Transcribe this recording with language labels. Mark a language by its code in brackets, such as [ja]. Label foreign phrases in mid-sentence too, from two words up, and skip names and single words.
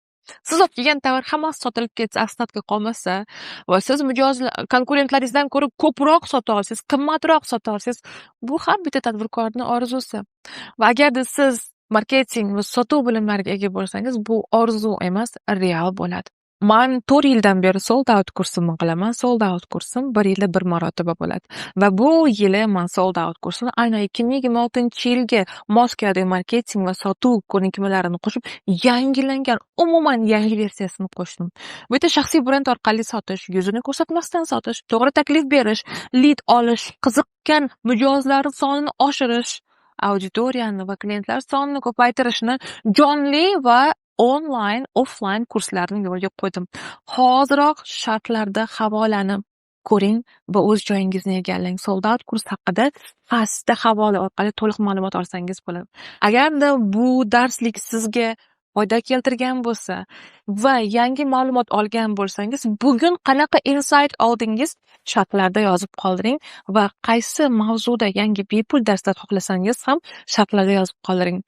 [uz] Siz olib kelgan tovar hammasi sotilib ketsa, asnatga qolmasa va siz konkurentlaringizdan ko'ra ko'proq sota olsangiz, qimmatroq sota olsangiz, bu ham bitta tadbirkorning orzusi. Va agarda siz marketing va sotuv bilimlariga ega bo'lsangiz, bu orzu emas, real bo'ladi. Men 4 yildan beri [en] sold out [uz] kursimni qilaman. [en] Sold out [uz] kursim 1 yilda 1 marotaba bo'ladi. Va bu yili men [en] sold out [uz] kursini aynan 2026-yilga mos keladigan marketing va sotuv ko'nikmalarini qo'shib, yangilangan, umuman yangi versiyasini qo'shdim. Bu yerda shaxsiy brend orqali sotish, yuzini ko'rsatmasdan sotish, to'g'ri taklif berish, lead olish, qiziqqan mijozlar sonini oshirish, auditoriyani va klientlar sonini ko'paytirishni jonli va onlayn, offlayn kurslarni yo'lga qo'ydim. Hoziroq shartlarda havolani ko'ring va o'z joyingizni egallang. [en] Sold out [uz] kurs haqida pastda havola orqali to'liq ma'lumot olsangiz bo'ladi. Agarda bu darslik sizga foyda keltirgan bo'lsa va yangi ma'lumot olgan bo'lsangiz, bugun qanaqa insight oldingiz, sharhlarda yozib qoldiring va qaysi mavzuda yangi bepul darslar xohlasangiz ham sharhlarda yozib qoldiring.